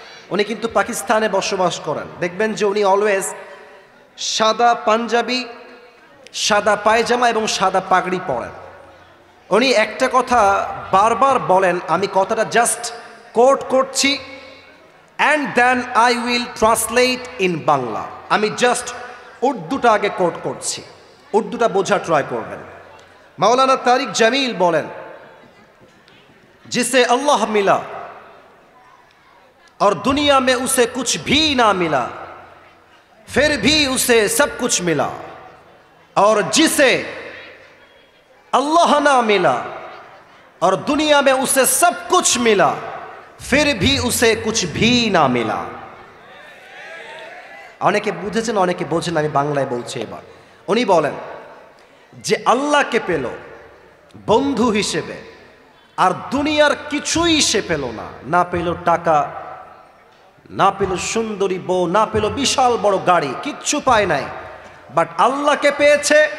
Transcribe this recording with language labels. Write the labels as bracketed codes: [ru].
[bn] উনি কিন্তু পাকিস্তানে বসবাস করেন। দেখবেন যে উনি অলওয়েজ সাদা পাঞ্জাবি, সাদা পায়জামা এবং সাদা পাগড়ি পরেন। উনি একটা কথা বারবার বলেন, আমি কথাটা জাস্ট কোট করছি [en] And then I will translate in Bangla. [bn] আমি জাস্ট উর্দুটা আগে কোট করছি, উর্দুটা বোঝার ট্রাই করবেন। মাওলানা তারিক জামিল বলেন, [hi] जिसे अल्लाह मिला और दुनिया में उसे कुछ भी ना मिला, फिर भी उसे सब कुछ मिला, और जिसे अल्लाह ना मिला और दुनिया में उसे सब कुछ मिला, फिर भी उसे कुछ भी ना मिला। [bn] অনেকে বুঝেছেন, অনেকে বোঝেন, আমি বাংলায় বলছি এবার। উনি বলেন যে আল্লাহকে পেল বন্ধু হিসেবে, আর দুনিয়ার কিছুই সে পেল না। না পেল টাকা, না পেল সুন্দরী বউ, না পেল বিশাল বড় গাড়ি, কিচ্ছু পায় নাই, বাট আল্লাহকে পেয়েছে।